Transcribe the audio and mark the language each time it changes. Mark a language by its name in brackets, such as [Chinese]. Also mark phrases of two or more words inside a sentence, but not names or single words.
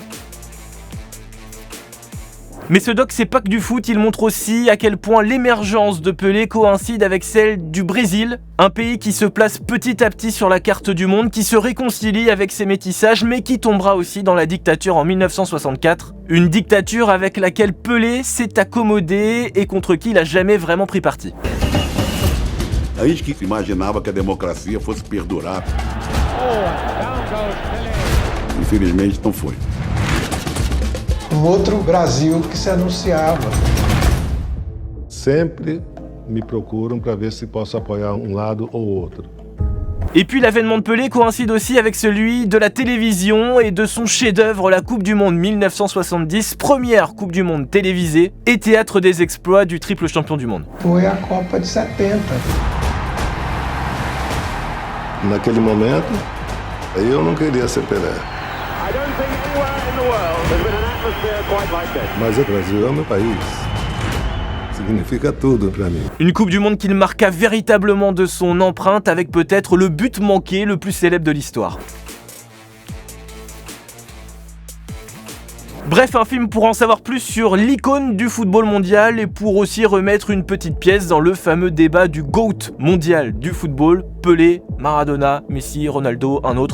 [French] Mais ce doc c'est pas que du foot, il montre aussi à quel point l'émergence de Pelé coïncide avec celle du Brésil, un pays qui se place petit à petit sur la carte du monde, qui se réconcilie avec ses métissages mais qui tombera aussi dans la dictature en 1964, une dictature avec laquelle Pelé s'est accommodé et contre qui il a jamais vraiment pris parti. [Portuguese] A gente que imaginava que a democracia fosse perdurar. Infelizmente não foi. Outro Brasil que se anunciava. Sempre me procuram para ver se posso apoiar um lado ou outro. [French] Et puis l'avènement de Pelé coïncide aussi avec celui de la télévision et de son chef-d'œuvre, la Coupe du Monde 1970, première Coupe du Monde télévisée et théâtre des exploits du triple champion du monde. [Portuguese] Foi a Copa de 70. Naquele momento, eu não queria ser Pelé. Mas o Brasil é meu país. Significa tudo para mim. [French] Une Coupe du Monde qu'il marqua véritablement de son empreinte avec peut-être le but manqué le plus célèbre de l'histoire. Bref, un film pour en savoir plus sur l'icône du football mondial et pour aussi remettre une petite pièce dans le fameux débat du GOAT mondial du football, Pelé, Maradona, Messi, Ronaldo, un autre.